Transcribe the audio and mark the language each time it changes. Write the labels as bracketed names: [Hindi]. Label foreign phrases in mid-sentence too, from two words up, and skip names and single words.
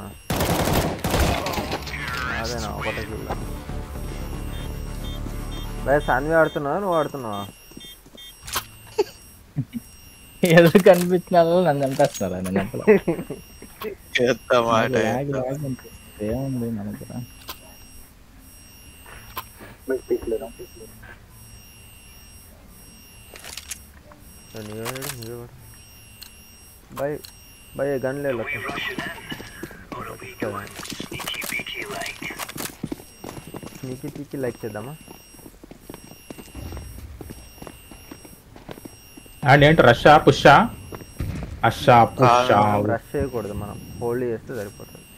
[Telugu] అదేనా ఒకటే చూడ. భయ సాన్వి ఆడుతున్నావా నువ్వు ఆడుతున్నావా? ఎదురు కనిపించిన నన్ను చంపేస్తున్నారు. ఏముంది మన దగ్గర? [Hindi] भाई भाई ये गन ले लो. [English] sneaky peeky like [Telugu] చేద్దామా? అండ్ ఏంటి రష్యా పుషా? అషా పుషా రష్ చేయకూడదు, మనం హోల్డ్ చేస్తే సరిపోతుంది.